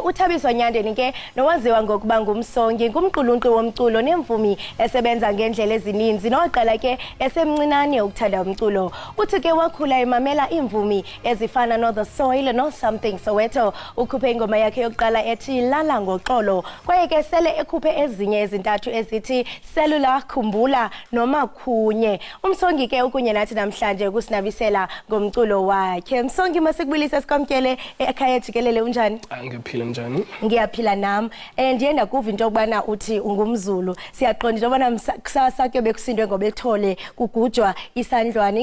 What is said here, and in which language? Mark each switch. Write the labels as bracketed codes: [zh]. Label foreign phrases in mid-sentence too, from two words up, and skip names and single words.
[xh] Uthabiso Nyandeni ke nowaziwa ngokuba ngumsongi ngumqulunqi womculo nemvumi esebenza ngendlela ezininzi noqala ke esemncinane ukuthanda umculo. Uthi ke wakhula emamela imvumi ezifana no The Soil no Something Soweto ukhuphe ingoma yakhe yokuqala ethi Lala Ngoxolo kwaye ke sele ekhuphe ezinye ezintathu ezithi Cellular Khumbula noma Khunye. Umsongi ke ukunye nathi namhlanje ukusinabisela ngomculo wakhe. Sonke masikubulisa sikwamkele ekhaya Jikelele unjani? [zu] Ngiyaphila njani? Ngiyaphila nami. [xh] Ndiyenda kuva into okubana uthi ungumZulu. Siyaqonda into obana kusasa kuyobe kusindwe ngoba ethole kugujwa isandlwane.